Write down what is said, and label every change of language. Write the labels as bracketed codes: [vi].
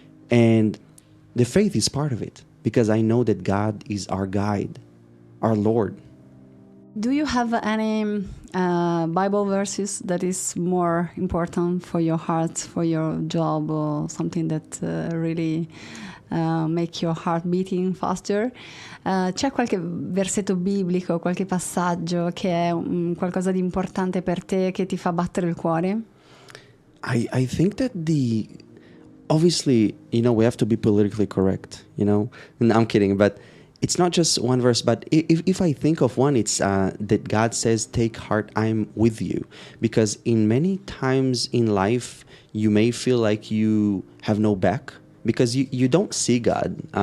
[en] And the faith is part of it, because I know that God is our guide, our Lord. Do you have any Bible verses that is more important for your heart, for your job, or something that really make your heart beating faster? [it] C'è qualche versetto biblico, qualche passaggio che è qualcosa di importante per te, che ti fa battere il cuore? [en] I think that obviously, we have to be politically correct, and I'm kidding, but it's not just one verse, but if I think of one, it's that God says, take heart, I'm with you. Because in many times in life, you may feel like you have no back, because you don't see God.